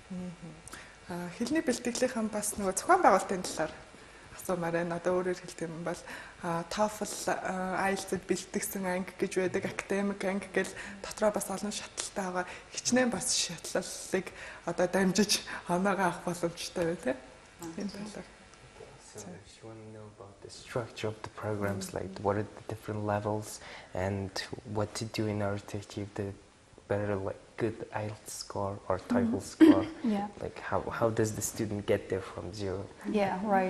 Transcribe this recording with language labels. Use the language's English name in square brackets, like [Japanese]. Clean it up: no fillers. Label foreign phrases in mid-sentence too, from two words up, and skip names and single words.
[Mongolian] Хэлний бэлтгэлийнхэн бас нөгөө зохион байгуулалтын талаар асуумаар байна. Одоо өөрөөр хэлэх юм бол TOEFL, IELTS-д бэлтгэсэн анги гэж байдаг, академик анги гэл дотроо бас олон шатлалтай байгаа. Хичнээн бас шатлалыг одоо дамжиж оноогоо авах боломжтой байна тийм. Энэ талаар. [English] So if you want to know about the structure of the programs, like what are the different levels and what to do in order to achieve the better, like good IELTS score or TOEFL score, like how does the student get there from zero? Yeah, right.